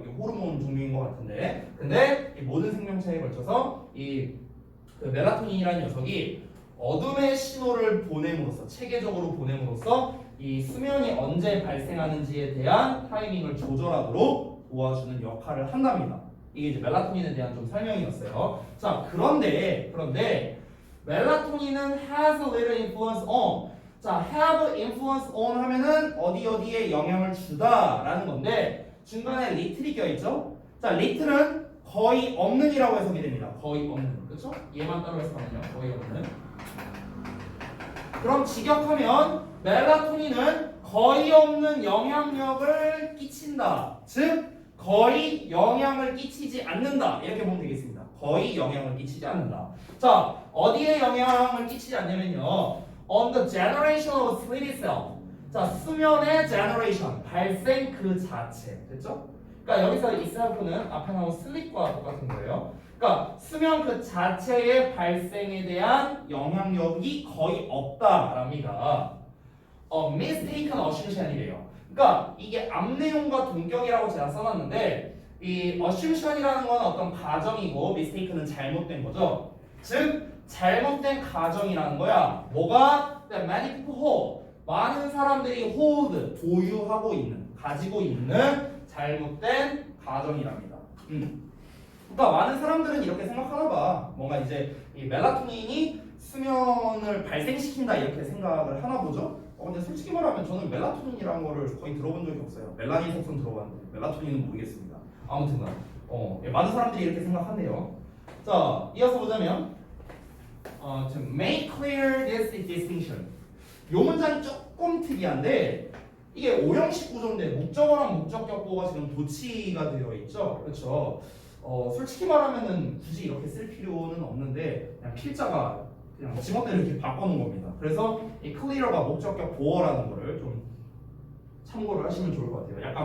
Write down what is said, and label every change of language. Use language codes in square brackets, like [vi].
[ko] 이게 호르몬 종류인 것 같은데. 근데 이 모든 생명체에 걸쳐서 이 그 멜라토닌이라는 녀석이 어둠의 신호를 보냄으로써 체계적으로 보냄으로써 이 수면이 언제 발생하는지에 대한 타이밍을 조절하도록 도와주는 역할을 한답니다. 이게 이제 멜라토닌에 대한 좀 설명이었어요. 자, 그런데 멜라토닌은 [en] has a little influence on. [ko] 자, [en] have influence on [ko] 하면은 어디에 영향을 주다라는 건데 중간에 little이 껴있죠? 자, little은 거의 없는이라고 해석이 됩니다. 거의 없는. 그렇죠? 얘만 따로 해석하면요. 거의 없는. 그럼 직역하면 멜라토닌은 거의 없는 영향력을 끼친다. 즉 거의 영향을 끼치지 않는다. 이렇게 보면 되겠습니다. 거의 영향을 끼치지 않는다. 자, 어디에 영향을 끼치지 않냐면요. [en] On the generation of sleep itself. [ko] 자, 수면의 generation, 발생 그 자체. 됐죠? 그러니까 여기서 itself는 앞에 나온 sleep과 똑같은 거예요. 그러니까 수면 그 자체의 발생에 대한 영향력이 거의 없다랍니다. [en] mistaken assumption [ko] 이래요. 그러니까 이게 앞 내용과 동격이라고 제가 써놨는데 이 assumption이라는 건 어떤 가정이고 mistaken은 잘못된 거죠. 즉 잘못된 가정이라는 거야. 뭐가? [en] many people hold. [ko] 많은 사람들이 hold, 보유하고 있는, 가지고 있는 잘못된 가정이랍니다. 그러니까 많은 사람들은 이렇게 생각하나 봐. 뭔가 이제 이 멜라토닌이 수면을 발생시킨다 이렇게 생각을 하나 보죠. 근데 솔직히 말하면 저는 멜라토닌이라는 거를 거의 들어본 적이 없어요. 멜라닌 색소는 들어봤는데 멜라토닌은 모르겠습니다. 아무튼간 많은 사람들이 이렇게 생각한대요. 자, 이어서 보자면 [en] to make clear this distinction. [ko] 요 문장이 조금 특이한데 이게 오형식 구조인데 목적어랑 목적격보가 지금 도치가 되어 있죠. 그렇죠. 솔직히 말하면은 굳이 이렇게 쓸 필요는 없는데 그냥 필자가 그냥 지멋대로 이렇게 바꿔놓은 겁니다. 그래서 이 clear가 목적격 보어라는 거를 좀 참고를 하시면 좋을 것 같아요.